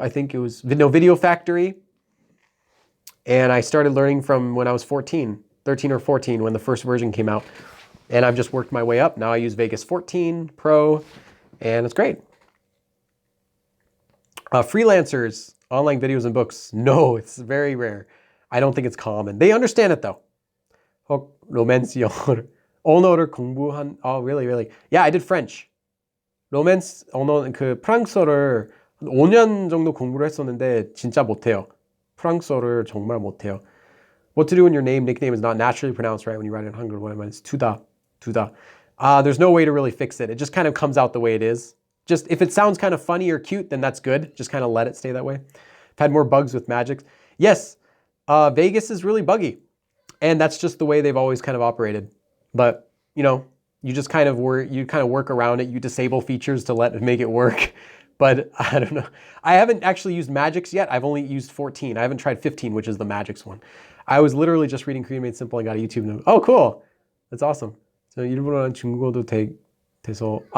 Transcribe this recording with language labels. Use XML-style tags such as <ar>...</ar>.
<en>I think it was Video Factory. And I started learning from when I was 13 or 14, when the first version came out. And I've just worked my way up. Now I use Vegas 14 Pro, and it's great. Freelancers, online videos and books. No, it's very rare. I don't think it's common. They understand it though.</en> <ko>로맨스 영어를 언어를 공부한.</ko> <en>Oh, really? Yeah, I did French.</en> <ko>로맨스 언어 프랑스어를 5년 정도 공부를 했었는데 진짜 못해요. 프랑스어를 정말 못해요.</ko> <en>What to do when your nickname is not naturally pronounced right when you write it in Hangul? What I mean is tuda. There's no way to really fix it. It just kind of comes out the way it is. Just if it sounds kind of funny or cute, then that's good. Just kind of let it stay that way. I've had more bugs with Magic. Yes, Vegas is really buggy. And that's just the way they've always kind of operated. But, you just kind of work around it. You disable features to make it work. But I don't know. I haven't actually used Magix yet. I've only used 14. I haven't tried 15, which is the Magix one. I was literally just reading Korean Made Simple and got a YouTube note. Oh, cool. That's awesome.</en> <ko>So 일본어랑 중국어도 돼서.</ko>